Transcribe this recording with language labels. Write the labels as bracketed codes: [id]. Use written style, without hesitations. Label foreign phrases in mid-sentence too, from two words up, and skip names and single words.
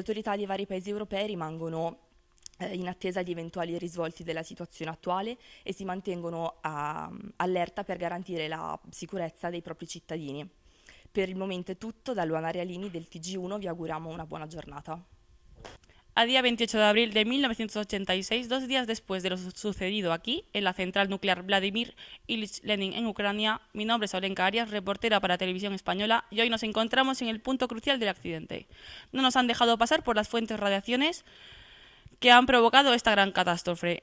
[it] Le autorità dei vari paesi europei rimangono in attesa di eventuali risvolti della situazione attuale e si mantengono allerta per garantire la sicurezza dei propri cittadini. Per il momento è tutto, da Luana Realini del TG1 vi auguriamo una buona giornata. [es] A día 28 de abril de 1986, 2 días después de lo sucedido aquí, en la central nuclear Vladimir Ilich Lenin en Ucrania, mi nombre es Olenka Arias, reportera para Televisión Española, y hoy nos encontramos en el punto crucial del accidente. No nos han dejado pasar por las fuentes radiaciones que han provocado esta gran catástrofe.